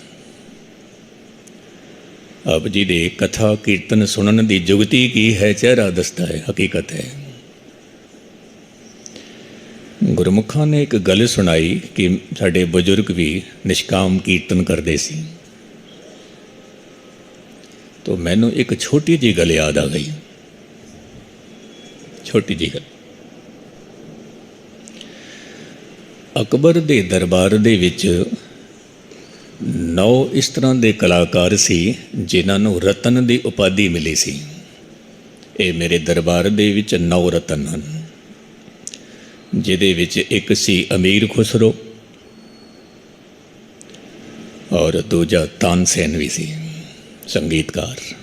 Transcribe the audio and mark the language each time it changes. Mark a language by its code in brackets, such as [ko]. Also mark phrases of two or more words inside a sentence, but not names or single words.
[pa] ਆਪ ਜੀ ਦੇ ਕਥਾ ਕੀਰਤਨ ਸੁਣਨ ਦੀ ਜੁਗਤੀ ਕੀ ਹੈ, ਚਿਹਰਾ ਦੱਸਦਾ ਹੈ, ਹਕੀਕਤ ਹੈ। ਗੁਰਮੁਖਾਂ ਨੇ ਇੱਕ ਗੱਲ ਸੁਣਾਈ ਕਿ ਸਾਡੇ ਬਜ਼ੁਰਗ ਵੀ ਨਿਸ਼ਕਾਮ ਕੀਰਤਨ ਕਰਦੇ ਸੀ। ਤੋ ਮੈਨੂੰ ਏਕ ਛੋਟੀ ਜੀ ਗੱਲ ਯਾਦ ਆ ਗਈ, ਛੋਟੀ ਜੀ ਗੱਲ। ਅਕਬਰ ਦੇ ਦਰਬਾਰ ਦੇ ਵਿੱਚ 9 ਇਸ ਤਰ੍ਹਾਂ ਕੇ ਕਲਾਕਾਰ ਸੀ ਜਿਨ੍ਹੋਂਨੇ ਰਤਨ ਕੀ ਉਪਾਧੀ ਮਿਲੀ ਸੀ। ਯੇ ਮੇਰੇ ਦਰਬਾਰ ਦੇ ਵਿੱਚ 9 ਰਤਨ ਹੈਂ, ਜਿਹਦੇ ਵਿੱਚ ਏਕ ਸੀ ਅਮੀਰ ਖੁਸਰੋ ਔਰ ਦੂਜਾ ਤਾਨਸੇਨ ਭੀ ਸੀ ਸੰਗੀਤਕਾਰ।